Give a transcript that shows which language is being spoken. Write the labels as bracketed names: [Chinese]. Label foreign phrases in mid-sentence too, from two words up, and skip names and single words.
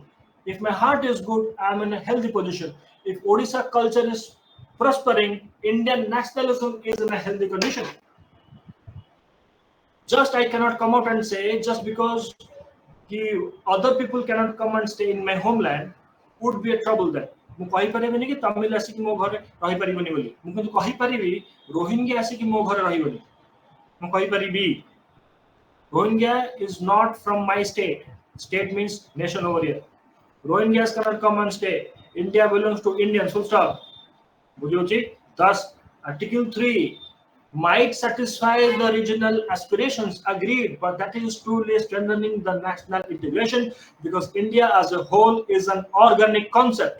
[English] If my heart is good, I am in a healthy position. If Odisha culture is prospering, Indian nationalism is in a healthy condition. Just I cannot come out and say just because other people cannot come and stay in my homeland would be a trouble then. [Odia] ମୁଁ କହିପାରିବିନି କି ତମିଲ ଆସିକି ମୋ ଘରେ ରହିପାରିବନି ବୋଲି ମୁଁ କିନ୍ତୁ କହିପାରିବି ରୋହିଙ୍ଗ୍ୟା ଆସିକି ମୋ ଘରେ ରହିବନି ମୁଁ କହିପାରିବି [English] Rohingya is not from my state. State means nation over here. Rohingyas cannot come and stay. India belongs to Indians. Full stop. Thus, Article 3 might satisfy the regional aspirations, agreed, but that is truly strengthening the national integration because India as a whole is an organic concept.